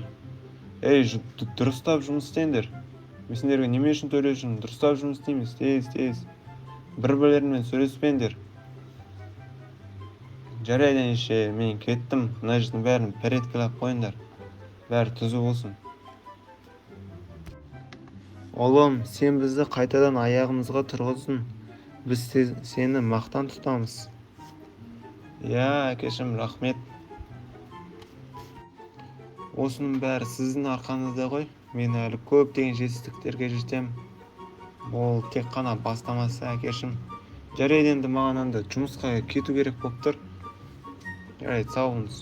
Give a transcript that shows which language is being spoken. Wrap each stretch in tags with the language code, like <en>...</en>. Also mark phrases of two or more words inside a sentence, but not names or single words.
<kk>Дұрыстап жұмыс істеңдер. Мен сендерге неме үшін төлеп, дұрыстап жұмыс істейміз, тез. Бір-бірлерімен сөйлеспеңдер. Жарайды, мен кеттім. Мына жердің бәрін порядкілеп қойыңдар. Бәрі түзу болсын.</kk> <uz>Oğlum, sen bizni qaytadan ayağımızga turg'izsin. Biz seni maqtan tutamiz. Ya, akashim,</uz> <kk>rahmet. Осының бәрі сіздің арқаңызда ғой. Мен әлі көптеген жетістіктерге жетем. Ол тек қана бастамасы, әкешім. Жарайды, енді маған анда жұмысқа кету керек болып тұр. Жарайды, сау болыңыз.</kk>